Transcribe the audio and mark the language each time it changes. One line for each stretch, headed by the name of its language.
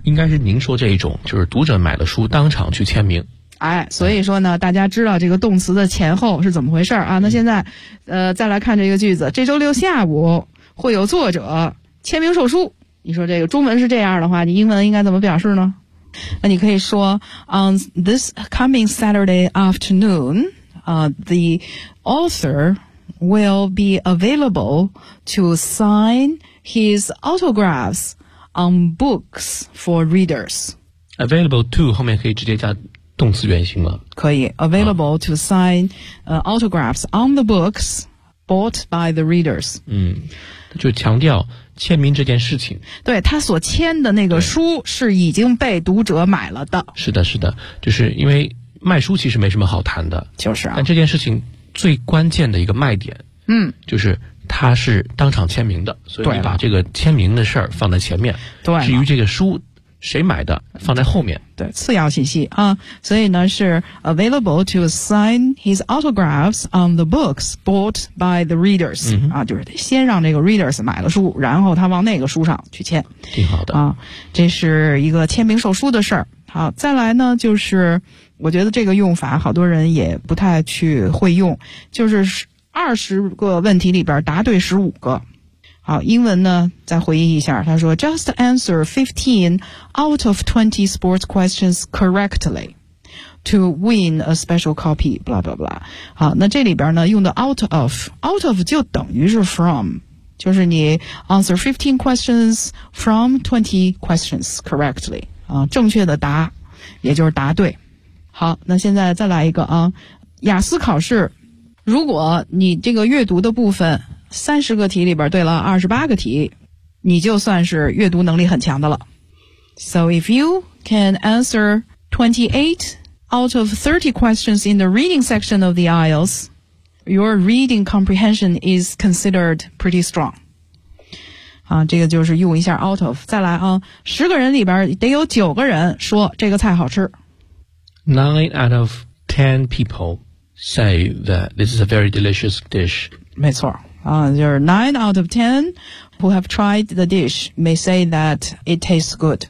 Chinese: 应该是您说这一种，就是读者买了书当场去签名。哎，所以说呢，大家知道这个动词的前后是怎么回事啊。那现在再来看这个句子，这周六下午会有作者签名售书，你说这个中文是这样的话，你英文应该怎么表示呢？那你可以说
English: On this coming Saturday afternoon, the author will be available to sign his autographs on books for readers. Available to
Chinese: 后面可以直接加动词原形吗？可以
English: Available to sign autographs on the books bought by the readers.
Chinese: 嗯，就强调签名这件事情，对，他所签的那个书是已经被读者买了的。是的，是的，就是因为卖书其实没什么好谈的，就是啊。但这件事情最关键的一个卖点，嗯，就是他是当场签名的，所以你把这个签名的事儿放在前面。对，至于这个书谁买的，放在后面。对，次要信息啊。所以呢，是
English: available to sign his autographs on the books bought by the readers、
Chinese: 嗯、啊，就是得先让这个 readers 买了书，然后他往那个书上去签。挺好的啊，这是一个签名售书的事儿。好，再来呢，就是我觉得这个用法好多人也不太去会用，就是20个问题里边答对15个。好，英文呢再回忆一下，他说
English: Just answer 15 out of 20 sports questions correctly to win a special copy blah blah blah。
Chinese: 好，那这里边呢用的 out of 就等于是 from， 就是你
English: answer 15 questions from 20 questions correctly、
Chinese: 啊、正确的答也就是答对。好，那现在再来一个啊，雅思考试如果你这个阅读的部分30个题里边对了28个题，你就算是阅读能力很强的了。
English: So if you can answer 28 out of 30 questions in the reading section of the IELTS, your reading comprehension is considered pretty strong.
Chinese: 啊，这个就是用一下 out of。再来啊，10个人里边得有9个人说这个菜好吃。
English: 9 out of 10 people say that this is a very delicious dish.
Chinese: 没错。
English: There are 9 out of 10 who have tried the dish may say that it tastes good.